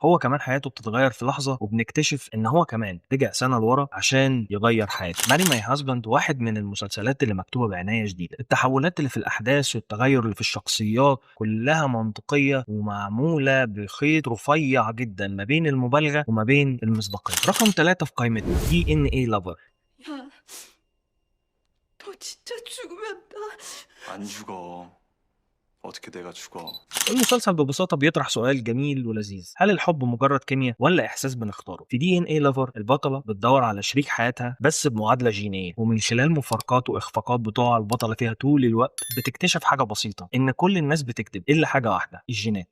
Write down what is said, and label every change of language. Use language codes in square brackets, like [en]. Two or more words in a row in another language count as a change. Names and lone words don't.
[ar] هو كمان حياته بتتغير في لحظة، وبنكتشف ان هو كمان رجع سنة لورا عشان يغير حياته. ماري ماي هازبند واحد من المسلسلات اللي مكتوبة بعناية شديدة. التحولات اللي في الاحداث والتغير اللي في الشخصيات كلها منطقية ومعمولة بخيط رفيع جدا ما بين المبالغة وما بين المصداقية. رقم 3 في قائمتنا DNA Lover. [ko] 야, 너 진짜 죽으면 안 죽어. 어떻게 내가 죽어? [ar] المسلسل ببساطة بيطرح سؤال جميل ولذيذ: هل الحب مجرد كيمياء ولا إحساس بنختاره؟ في DNA Lover البطلة بتدور على شريك حياتها بس بمعادلة جينية، ومن خلال مفارقات وإخفاقات بتوع البطلة فيها طول الوقت بتكتشف حاجة بسيطة: إن كل الناس بتكذب إلا حاجة واحدة، الجينات.